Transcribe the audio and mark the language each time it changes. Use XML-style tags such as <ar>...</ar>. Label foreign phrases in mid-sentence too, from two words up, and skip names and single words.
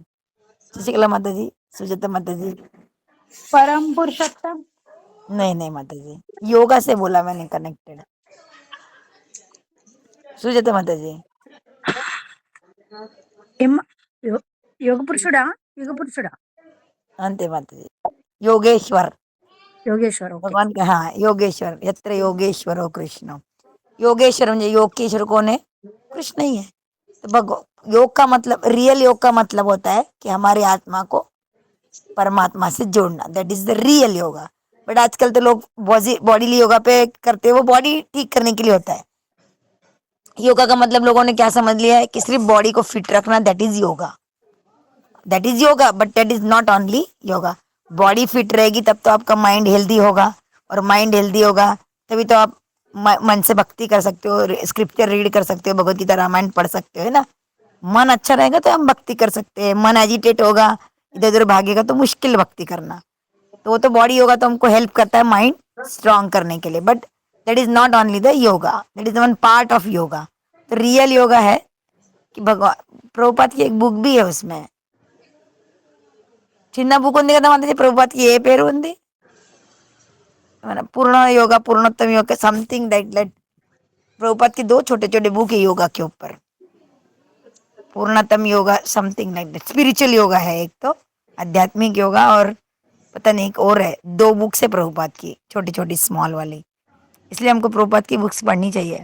<hi>शशिकला माता जी, सुजाता माता जी. परम पुरुषोत्तम. नहीं माता जी, योगा से बोला मैंने, कनेक्टेड. सुजाता माता जी.</hi> <te>యోగ పురుషుడా, యుగ పురుషుడా,</te> <hi>अंते माता जी. योगेश्वर,</hi> <te>యోగేశ్వర్. ఓకే.</te> <hi>भगवान का, हाँ, योगेश्वर. यत्र योगेश्वरो कृष्ण. योगेश्वर म्हणजे योग के ईश्वर कौन है? कृष्ण ही है. तो योग का मतलब, रियल योग का मतलब होता है कि हमारी आत्मा को परमात्मा से जोड़ना.</hi> <en>that is the real yoga.</en> <hi>बट आजकल तो लोग बॉडी योगा पे करते हैं, वो बॉडी ठीक करने के लिए होता है. योगा का मतलब लोगों ने क्या समझ लिया है कि सिर्फ बॉडी को फिट रखना,</hi> <en>that is yoga. that is yoga, but that is not only yoga.</en> <hi>बॉडी फिट रहेगी तब तो आपका</hi> <en>mind healthy</en> <hi>होगा, और</hi> <en>mind healthy</en> <hi>होगा तभी तो आप मन से भक्ति कर सकते हो,</hi> <en>scripture read</en> <hi>कर सकते हो, भगवत गीता रामायण पढ़ सकते हो, है ना. मन अच्छा रहेगा तो हम भक्ति कर सकते हैं. मन एजिटेट होगा, इधर उधर भागेगा, तो मुश्किल भक्ति करना. तो वो तो बॉडी योगा तो हमको हेल्प करता है</hi> <en>mind strong</en> <hi>करने के लिए,</hi> <en>but that is not only the yoga, that is one part of yoga.</en> <hi>तो रियल योगा है कि भगवान, प्रभुपाद की एक बुक भी है, उसमें</hi> <te>చిన్న బుక్ ఉంది కదా మనది, ప్రభుపాద్కి ఏ పేరు ఉంది, మన</te> <hi>पूर्ण योगा, पूर्णोत्तम योगा,</hi> <en>something that.</en> <hi>प्रभुपाद की 2 छोटे छोटे बुक है योगा के ऊपर. पूर्णतम योगा,</hi> <en>something like that.</en> <hi>स्पिरिचुअल योगा है एक तो, आध्यात्मिक योगा, और पता नहीं एक और है. 2 बुक्स है प्रभुपाद की, छोटी छोटी स्मॉल वाली. इसलिए हमको प्रभुपाद की बुक्स पढ़नी चाहिए.</hi>